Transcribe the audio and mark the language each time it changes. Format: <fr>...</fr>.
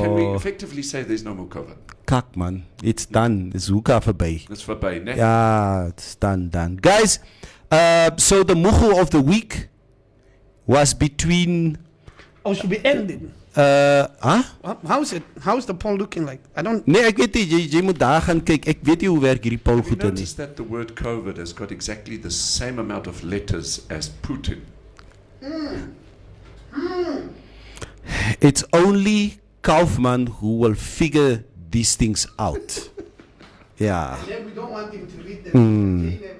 <en>Can we effectively say there's no more COVID?</en> <af>Kak man,</af> <en>it's done. It's</en> <af>hoeka verby. Dis verby, né?</af> <en>Yeah, it's done. Guys, so the mugu of the week was between Oh, should be ending. huh? How's it? How's the poll looking like? I don't.</en> <af>Nee, ek weet nie, jy moet daar gaan kyk. Ek weet nie hoe werk hierdie poll</af> <en>Have you</en> <af>goede nie.</af> <en>noticed that the word COVID has got exactly the same amount of letters as Putin? It's only Kaufman who will figure these things out. Yeah. We don't want him to read them.</en>